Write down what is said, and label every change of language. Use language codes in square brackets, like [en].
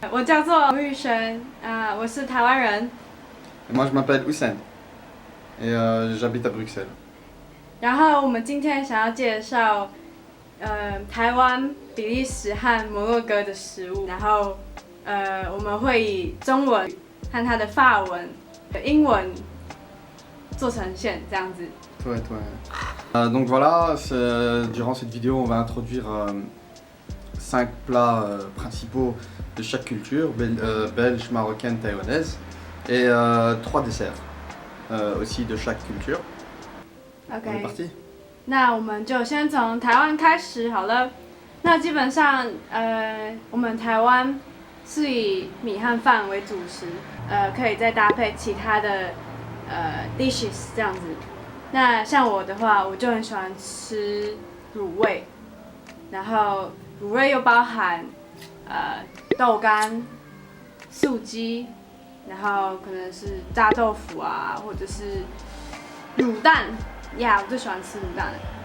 [zh] 我叫做吴玉璇，我是台湾人。 [fr] Et moi je m'appelle Hussein et j'habite à Bruxelles. [zh] 然后我们今天想要介绍，台湾、比利时和摩洛哥的食物。然后，我们会以中文和它的法文、英文做呈现，这样子。 [fr] Ouais, ouais. Donc voilà, durant cette vidéo, on va introduire 5 plats principaux de chaque culture, belge, marocaine, taïwanaise, et 3 desserts aussi de chaque culture. On est OK， parti? [zh] 那我们就先从台湾开始好了。那基本上，我们台湾是以米和饭为主食，可以再搭配其他的dishes 这样子。那像我的话，我就很喜欢吃卤味，然后卤味又包含豆干、素鸡，然后可能是炸豆腐啊，或者是卤蛋呀，我最喜欢吃卤蛋了。